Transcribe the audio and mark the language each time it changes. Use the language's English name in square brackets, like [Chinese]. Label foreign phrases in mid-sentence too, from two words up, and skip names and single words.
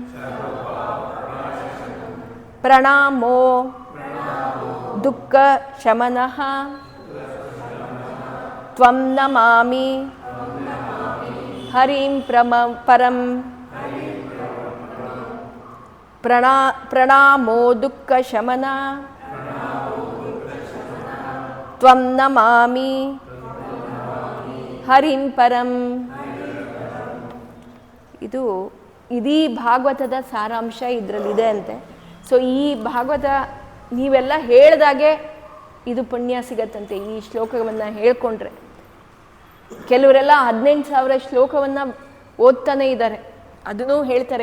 [Sanskrit] ಪ್ರಣಾಮೋ ದುಃಖ ಶಮನಃ ತ್ವಂ ನಮಾಮಿ ಹರಿಂ ಪರಂ ಪ್ರಣಾಮೋ ದುಃಖ ಶಮನ ತ್ವಂ ನಮಾಮಿ ಹರಿಂ ಪರಂ. [Kannada] ಇದು ಇಡೀ ಭಾಗವತದ ಸಾರಾಂಶ ಇದರಲ್ಲಿದೆ ಅಂತೆ. ಸೊ ಈ ಭಾಗವತ ನೀವೆಲ್ಲ ಹೇಳಿದಾಗೆ ಇದು ಪುಣ್ಯ ಸಿಗತ್ತಂತೆ ಈ ಶ್ಲೋಕವನ್ನು ಹೇಳ್ಕೊಂಡ್ರೆ. ಕೆಲವರೆಲ್ಲ 18,000 ಶ್ಲೋಕವನ್ನು ಓದ್ತಾನೆ ಇದ್ದಾರೆ, ಅದನ್ನೂ ಹೇಳ್ತಾರೆ.